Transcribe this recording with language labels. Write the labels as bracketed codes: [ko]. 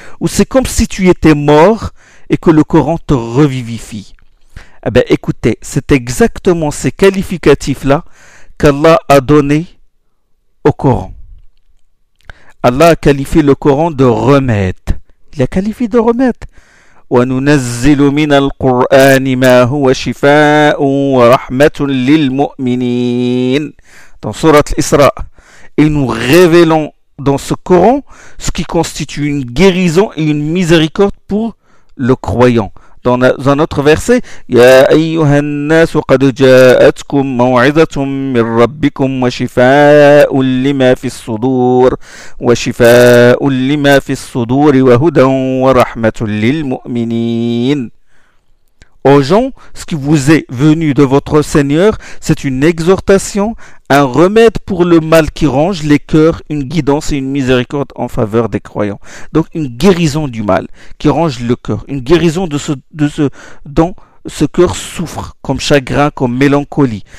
[fr] Ou c'est comme si tu étais mort et que le Coran te revivifie. Eh bien écoutez, c'est exactement ces qualificatifs-là qu'Allah a donné au Coran. Allah a qualifié le Coran de remède. Il a qualifié de remède. [ar] وننزل من القرآن ما هو شفاء ورحمة للمؤمنين. [fr] Dans sourate l'Isra, et nous révélons dans ce Coran ce qui constitue une guérison et une miséricorde pour le croyant. Dans un autre verset, [ar] يا أيها الناس قد جاءتكم موعظة من ربكم وشفاء لما في الصدور وشفاء لما في الصدور وهدى ورحمة للمؤمنين. [fr] aux gens, ce qui vous est venu de votre Seigneur, c'est une exhortation, un remède pour le mal qui ronge les cœurs, une guidance et une miséricorde en faveur des croyants. Donc une guérison du mal qui ronge le cœur, une guérison de ce dont ce cœur souffre, comme chagrin, comme mélancolie.